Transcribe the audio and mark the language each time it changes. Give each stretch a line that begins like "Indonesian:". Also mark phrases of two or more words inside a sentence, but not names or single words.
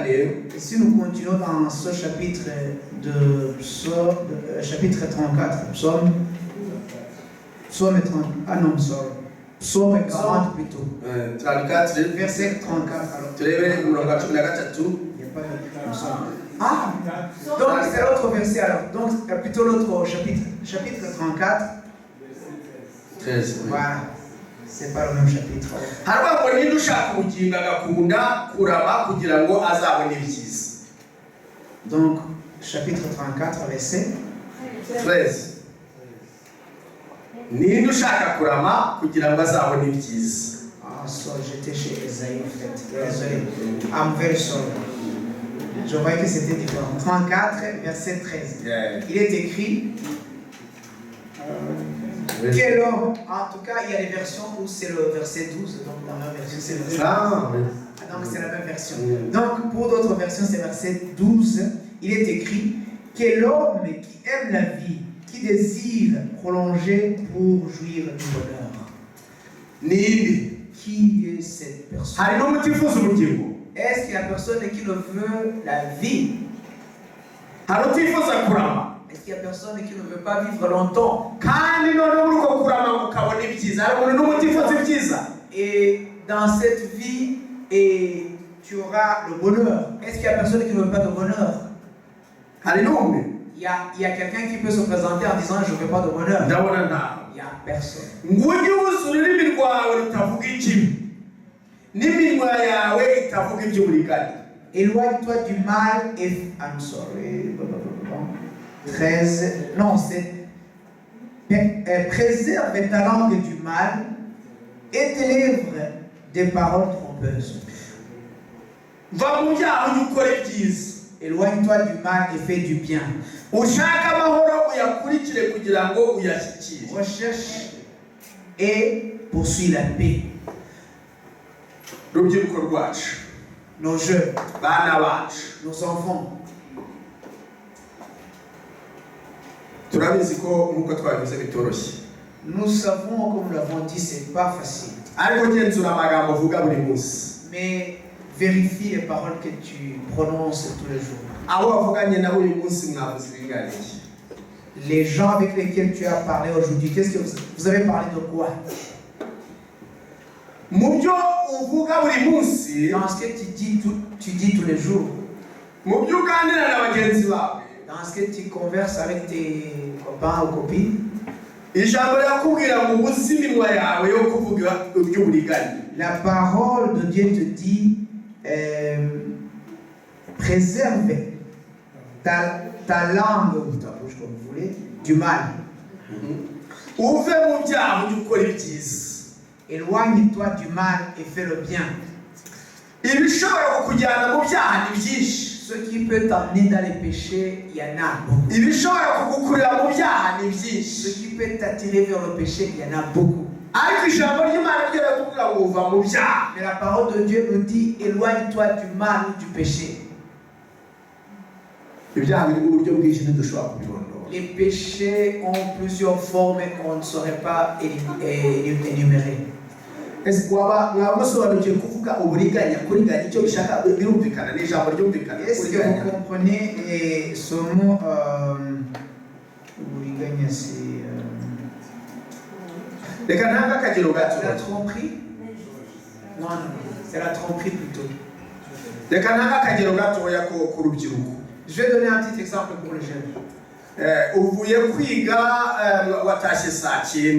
French: Et si nous continuons dans ce chapitre de psaume, chapitre 34, psaume 30, ah non, psaume 40 plutôt. 34 Verset 34 alors.
Kinyarwanda: turebe umurongo wa 13
French: Il n'y a pas de psaume. Ah, donc c'est l'autre verset alors. Donc plutôt l'autre chapitre 34. 13 Voilà. C'est pas le même chapitre.
Kinyarwanda: haravuga ngo niba ushaka ubugingo agakunda kurama kugira ngo azabone ibyiza.
French: Donc chapitre 34 verset
Kinyarwanda: 13 niba ushaka kurama kugira ngo azabone ibyiza.
French: Ah, so j'étais chez Esaïe en fait. Désolé.
English: I'm very sorry.
French: Je voyais que c'était différent. 34, verset 13. Yeah. Il est écrit quel homme, en tout cas il y a des versions où c'est le verset 12, donc dans ma version c'est le verset 12. Ah, oui. Donc c'est la même version. Oui. Donc pour d'autres versions c'est verset 12. Il est écrit quel homme qui aime la vie, qui désire prolonger pour jouir du bonheur.
Kinyarwanda: Ninde
French: Qui est cette personne?
Kinyarwanda: hari n'umutifuza ubugingo,
French: Est-ce qu'il y a personne qui ne veut la vie?
Kinyarwanda: hari utifuza kurama
French: Est-ce qu'il y a personne qui ne veut pas vivre longtemps?
Kinyarwanda: kandi none muri uko kurama mukabona ibyiza. Hari umuntu n'umutifuza ibyiza.
French: Et dans cette vie, et tu auras le bonheur. Est-ce qu'il y a personne qui ne veut pas de bonheur?
Kinyarwanda: hari n'umwe
French: Il y a quelqu'un qui peut se présenter en disant je ne veux pas de bonheur.
Kinyarwanda: ndabona ntawe.
French: Il n'y a personne.
Kinyarwanda: ngo ujye ubuza ururimi rwawe rutavuga ikibi n'iminwa yawe itavuga iby'uburiganya.
French: Éloigne-toi du mal et...
English: I'm sorry.
French: 13. Non, c'est... Préserve ta langue du mal et tes lèvres des paroles trompeuses.
Kinyarwanda: va mu byaha ujye ukora ibyiza.
French: Éloigne-toi du mal et fais du bien.
Kinyarwanda: ushaka amahoro uyakurikire kugira ngo uyashyikire.
French: Recherche et poursuis la paix.
Kinyarwanda: rubyiruko rwacu,
French: Nos jeunes,
Kinyarwanda: bana bacu,
French: nos enfants.
Kinyarwanda: turabizi ko nk'uko twabivuze bitoroshye,
French: Nous savons, comme nous l'avons dit, c'est pas facile.
Kinyarwanda: ariko genzura amagambo uvuga buri munsi.
French: Mais vérifie les paroles que tu prononces tous les jours.
Kinyarwanda: abo wavuganye nabo uyu munsi mwavuze ibiganiro.
French: Les gens avec lesquels tu as parlé aujourd'hui, qu'est-ce que vous avez parlé de quoi?
Kinyarwanda: mu byo uvuga buri munsi,
French: Dans ce que tu dis tous les jours,
Kinyarwanda: mu byo uganira na bagenzi bawe,
French: dans ce que tu converses avec tes copains ou copines,
Kinyarwanda: ijambo rirakubwira ngo ubuze iminwa yawe yo kuvuga iby'uburiganya.
French: la parole de Dieu te dit préserve ta langue ou ta bouche comme vous voulez du mal.
Kinyarwanda: uve mu byaha ujye ukora ibyiza.
French: Éloigne-toi du mal et fais le bien.
Kinyarwanda: ibishobora kukujyana mu byaha ni byinshi.
French: Ce qui peut t'emmener dans les péchés, il y en a beaucoup.
Kinyarwanda: ibishobora kugukurira mu byaha ni
French: Ce
Kinyarwanda: byinshi.
French: qui peut t'attirer vers le péché, il y en a beaucoup.
Kinyarwanda: ariko ijambo ry'Imana ryo rirakubwira ngo uva mu byaha.
French: Mais la parole de Dieu nous dit éloigne-toi du mal ou du péché.
Kinyarwanda: ibyaha biri mu buryo bwinshi ntidushobora kubirondora.
French: Les péchés ont plusieurs formes qu'on ne saurait pas énumérer.
Kinyarwanda: ese mwaba musobanukiwe kuvuga uburiganya kuriganya icyo bishaka birumvikana ni ijambo ryumvikana
French: Est-ce que vous comprenez ce mot uburiganya, c'est
Kinyarwanda: reka ntanga akagero gato
French: la tromperie? Non, c'est la tromperie plutôt.
Kinyarwanda: reka ntanga akagero gatoya ku rubyiruko.
French: Je vais donner un petit exemple pour les jeunes.
Kinyarwanda: Uvuye kwiga watashye saa 9.